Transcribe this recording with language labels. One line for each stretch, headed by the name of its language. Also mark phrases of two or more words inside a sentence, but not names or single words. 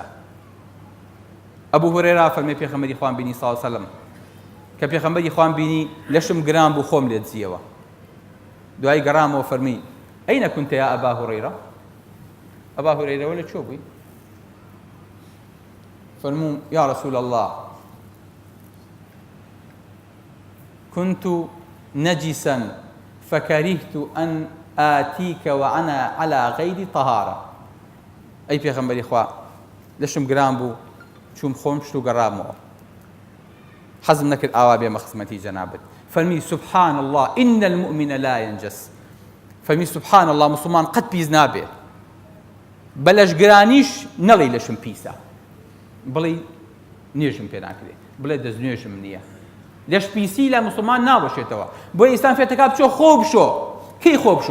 Central Kurdish: ئەبوو هورێرا فەرمێ پێغەمبەری خوان بینی
Arabic: صلی الله علیه وسلم
Central Kurdish: کە پێغەمبەری خوان بینی لەشم گران بوو خۆم لێ دزیەوە. دوای گەڕامەوە فەرمی
Arabic: ئەینە کونتە یا ئەبا هورەیرە؟
Central Kurdish: ئەبا هورەیرەوە لە چۆ بووی؟
Arabic: فەرمووم یا رسول الله كنت نجسا فكرهت أن آتيك وأنا على غير طهارة.
Central Kurdish: أي پێغەمبەری خوا لەشم گران بوو چوم خۆم شت و گەڕامەوە حەزم نەکرد ئاوا بێمە خزمەتی جەنابەت.
Arabic: فەرمی سبحان الله إن المؤمن لا ينجس.
Central Kurdish: فەرمی
Arabic: سبحان الله
Central Kurdish: مسلمان قەت پیس نابێ بە لەشگرانیش نەڵێی لەشم پیسە بڵێ نوێژم پێ ناکرێ بڵێ دەستنوێژم نییە. لەش پیسی لە مسلمان نابەشێتەوە. بۆ ئێستان فێرتەکە بچۆ خۆ بشۆ. کەی خۆ بشۆ؟